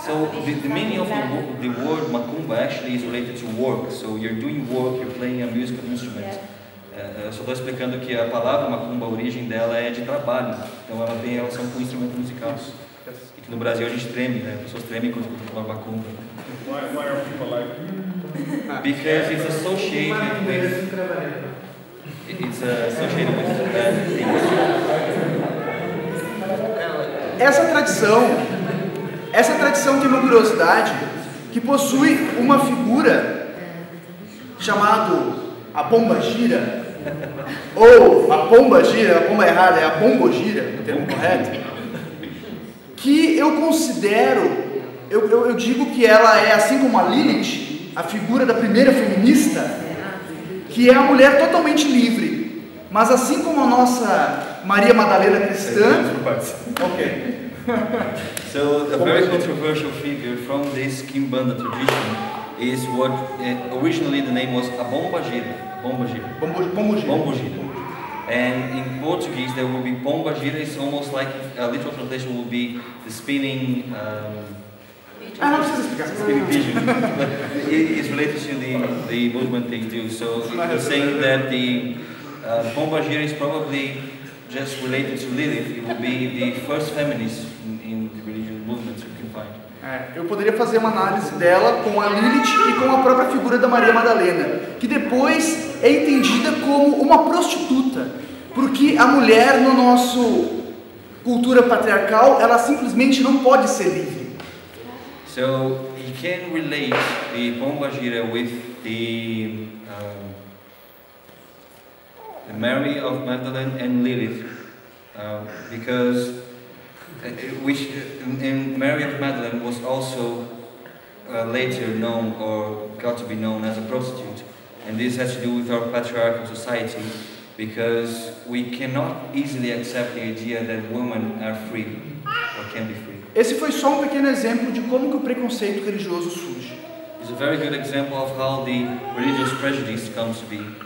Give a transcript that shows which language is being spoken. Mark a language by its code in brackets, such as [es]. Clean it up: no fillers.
[en] So the meaning of the word macumba actually is related to work. So you're doing work, you're playing a musical instrument. [pt] Só estou explicando que a palavra macumba, a origem dela é de trabalho. Então ela tem relação com o instrumento musical. E que no Brasil a gente treme, né? As pessoas tremem quando falam macumba. [en] Why are people like? Because it's associated with bad things. [pt] Essa tradição tem uma curiosidade que possui uma figura chamada a pomba gira, ou a pomba gira, a pomba errada é a bombogira, no termo correto, que eu considero, eu digo que ela é, assim como a Lilith, a figura da primeira feminista, que é a mulher totalmente livre, mas assim como a nossa Maria Madalena cristã, ok. [en] So a very controversial figure from this Quimbanda tradition is what originally the name was a bombagira. Bombogira. And in Portuguese there will be bombagira. It's almost like a literal translation will be the spinning. [pt] Não precisa explicar. [en] Spinning pigeon. But it is related to the movement they do. So it's saying that the bombagira is probably just related to Lilith. It will be the first feminist in the religious movements you can find. [pt] Eu poderia fazer uma análise dela com a Lilith e com a própria figura da Maria Madalena, que depois é entendida como uma prostituta, porque a mulher no nosso cultura patriarcal, ela simplesmente não pode ser livre. [en] So you can relate the bombagira with the Mary of Magdalene and Lilith, because which and Mary of Magdalene was also later known or got to be known as a prostitute, and this has to do with our patriarchal society, because we cannot easily accept the idea that women are free or can be free. [pt] Esse foi só pequeno exemplo de como que o preconceito religioso surge. [en] It's a very good example of how the religious prejudice comes to be.